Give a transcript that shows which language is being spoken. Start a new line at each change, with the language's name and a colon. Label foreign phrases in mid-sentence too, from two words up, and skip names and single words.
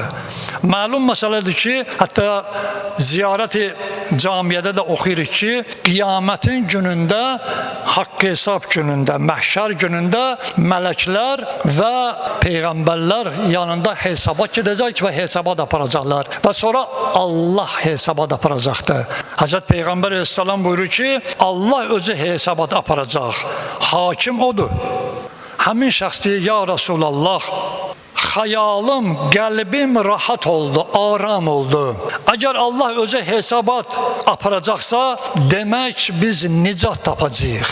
Turkish: Malum meseledir ki, hatta ziyareti camiyede de okuyuruz ki, kıyametin gününde, hak hesap gününde, mahşer gününde melekler ve peygamberler yanında hesaba gidecek ve hesaba da aparacaklar. Ve sonra Allah hesaba da aparacaktı. Hazreti Peygamber Aleyhisselam buyurur ki, Allah özü hesaba da aparacak. Hakim odur.
Azerbaijani: Həmin şəxs deyir, ya Resulallah, xəyalım, qəlbim rahat oldu, aram oldu. Əgər Allah özü hesabat aparacaqsa, demək biz nicat tapacağıq.